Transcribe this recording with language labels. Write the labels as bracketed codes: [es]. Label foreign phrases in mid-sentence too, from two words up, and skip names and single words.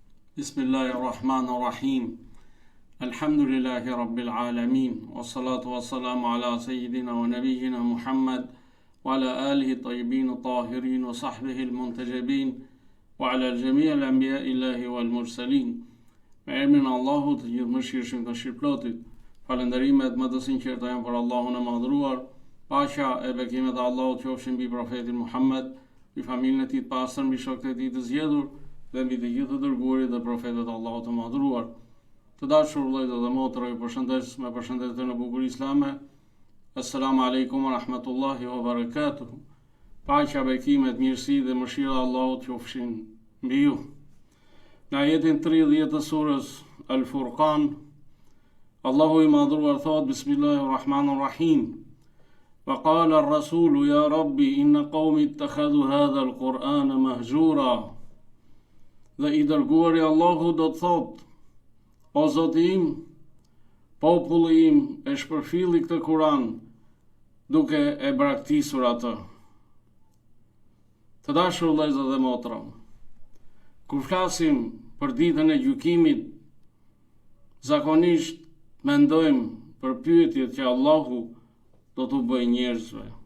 [ar] بسم الله الرحمن الرحيم. الحمد لله رب العالمين. والصلاة والسلام على سيدنا ونبينا محمد وعلى آله الطيبين الطاهرين وصحبه المنتجبين وعلى جميع أنبياء الله والمرسلين. [sq] Me emrin e Allahut, të gjithë mëshirshëm të shirplotit. Falënderimet më të sinqerta janë për Allahun e madhruar. Paqja e bekimet e Allahut qofshin mbi profetin Muhammed, mbi familjen e tij të pastër, mbi shokët e tij të zgjedhur dhe mbi të gjithë të dërguarit dhe profetët e Allahut të madhruar. Të dashur vëllezër dhe motra, ju përshëndes me përshëndetjen në bukur islame. [ar] السلام عليكم ورحمة الله وبركاته. [sq] Paqja, bekimet, mirësi dhe mëshira e Allahut qofshin mbi ju. Në ajetin 30 të surës Al-Furqan, Allahu i madhruar thot: Bismillahirrahmanirrahim. [ar] وقال الرسول يا رب إن قومي اتخذوا هذا القرآن مهجورا. [sq] Dhe i dërguari Allahu do të thot: O Zoti im, populli im e shpërfilli këtë Kur'an duke e braktisur atë. Të dashur vëllezër dhe motra, kur flasim për ditën e gjykimit, zakonisht mendojmë për pyetjet që Allahu do t'u bëjë njerëzve.